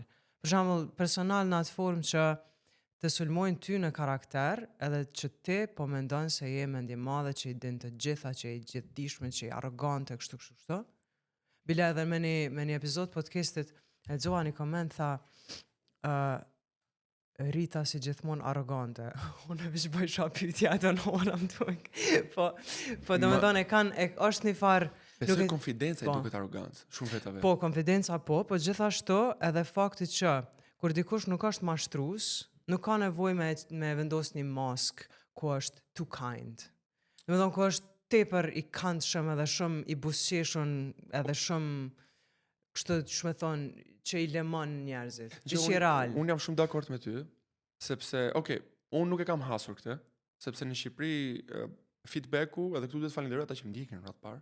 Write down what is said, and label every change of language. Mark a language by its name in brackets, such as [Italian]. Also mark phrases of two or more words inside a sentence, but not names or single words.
[Albanian] Për shembull, personal në atë formë që të sulmojnë ty në karakter, edhe që ti po mendon se je mendje madhe, që i din të gjitha, që i gjithdijshme, që i arrogante, kështu. Bile edhe me një epizod podcastit e lexova një koment tha Rita si gjithmonë arrogante. Unë veç bëj pyetje, [English] I don't know what I'm doing. [Albanian] Po domethënë është një farë Besoj konfidenca i duket arrogancë, shumë vetave. Po, konfidenca po gjithashtu edhe fakti që kur dikush nuk është mashtrues, nuk ka nevojë me vendos një mask ku është [English] too kind. [Albanian] Domethënë ku është tepër i këndshëm edhe shumë i buzëqeshun edhe shumë kështu ç'më thon që i lemon njerëzit. Që real. Unë jam shumë dakord me ty, sepse unë nuk e kam hasur këtë, sepse në Shqipëri feedbacku edhe këtu duhet falenderoj ata që më ndjekin rreth parë.